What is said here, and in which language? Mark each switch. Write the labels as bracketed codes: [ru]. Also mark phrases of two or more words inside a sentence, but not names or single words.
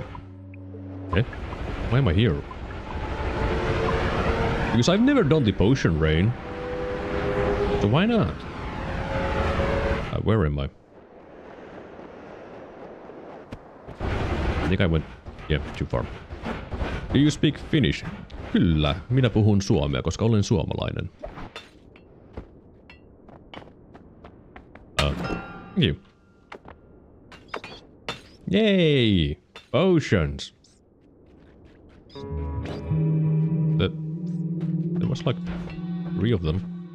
[en] Okay. Why am I here? Because I've never done the potion raid. So why not? Where am I? I think I went... yeah, too far. Do you speak Finnish? [fi] Kyllä, minä puhun suomea, koska olen suomalainen. [en] Thank you. Yay! Potions! There was like 3 of them.